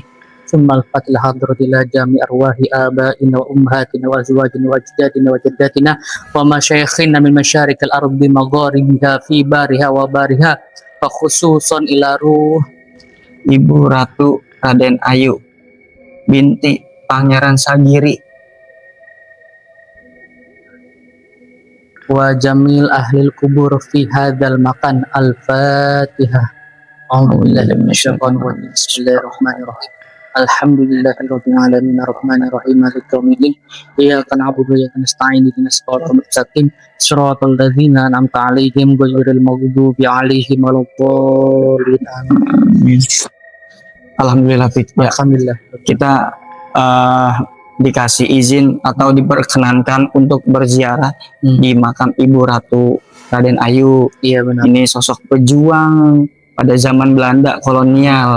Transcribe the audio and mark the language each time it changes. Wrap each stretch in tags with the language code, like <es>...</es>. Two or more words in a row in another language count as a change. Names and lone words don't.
<ar>ثم الفاتحة إلى حضرة جميع أرواح آبائنا وأمهاتنا وأزواجنا وأجدادنا وجداتنا ومشايخنا من مشارق الأرض ومغاربها في برها وبرها وخصوصا إلى روح Ibu Ratu Raden Ayu binti Pangeran Sagiri وجميع أهل القبور في هذا المكان. Al-Fatihah. أعوذ بالله من الشيطان الرجيم. بسم الله الرحمن الرحيم. الحمد لله رب العالمين الرحمن الرحيم مالك يوم الدين. إياك نعبد وإياك نستعين اهدنا الصراط المستقيم صراط الذين أنعمت عليهم غير المغضوب عليهم ولا الضالين. Amin. Alhamdulillah, ya. Alhamdulillah.</ar> <id>Kita dikasih izin atau diperkenankan untuk berziarah di makam Ibu Ratu Raden Ayu. Iya, benar. Ini sosok pejuang pada zaman Belanda kolonial.</id>